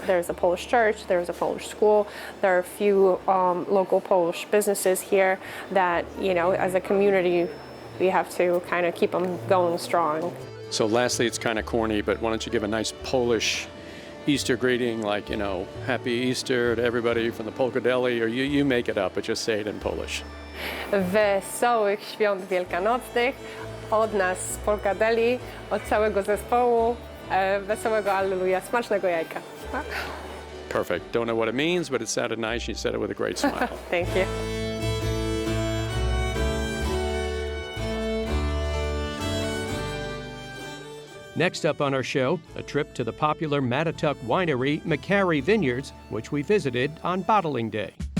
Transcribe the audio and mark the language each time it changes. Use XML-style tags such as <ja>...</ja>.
<en>There's a Polish church, there's a Polish school, there are a few local Polish businesses here that, as a community, we have to kind of keep them going strong. So lastly, it's kind of corny, but why don't you give a nice Polish Easter greeting, like, Happy Easter to everybody from the Polka Deli, or you make it up, but just say it in Polish.</en> <pl>Wesołych świąt wielkanocnych od nas z Polka Deli, od całego zespołu. Wesołego Alleluja, smacznego jajka.</pl> <en>Perfect. Don't know what it means, but it sounded nice. You said it with a great smile. Thank you. Next up on our show, a trip to the popular Mattituck winery, Macari Vineyards, which we visited on Bottling Day.</en>